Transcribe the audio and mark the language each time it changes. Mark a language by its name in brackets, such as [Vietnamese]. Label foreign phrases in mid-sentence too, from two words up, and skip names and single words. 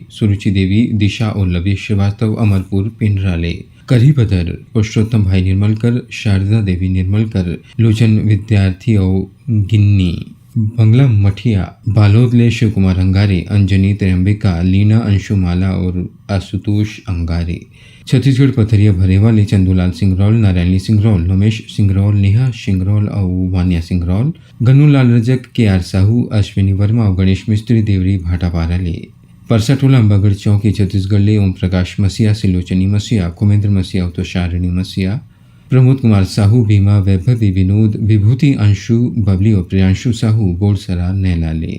[Chhattisgarhi] सुरुचि देवी, दिशा और लवी श्रीवास्तव, अमरपुर पिंडरा ले, करी बदर, पुरुषोत्तम भाई निर्मलकर, शारदा देवी निर्मलकर, लोचन विद्यार्थी और गिन्नी, बंगला मठिया, बालोद ले शिव कुमार अंगारे, अंजनी त्र्यंबिका, लीना अंशुमाला और आशुतोष अंगारे, छत्तीसगढ़ पथरिया भरेवा ले चंदूलाल सिंगरौल, नारायणी सिंगरौल, उमेश सिंगरौल, नेहा सिंगरौल और वानिया सिंगरौल, गन्नूलाल रजक, के आर साहू, अश्विनी वर्मा और गणेश मिस्त्री, देवरी भाटापारा ले, परसाटोला अंबागढ़ चौकी छत्तीसगढ़ ले ओम प्रकाश मसीहा, सिलोचनी मसीहा, कुमेंद्र मसीहा और तुषारिणी मसीहा, प्रमोद कुमार साहू, भीमा, वैभवी, विनोद, विभूति, अंशु, बबली और प्रियांशु साहू, बोरसरा नैला ले।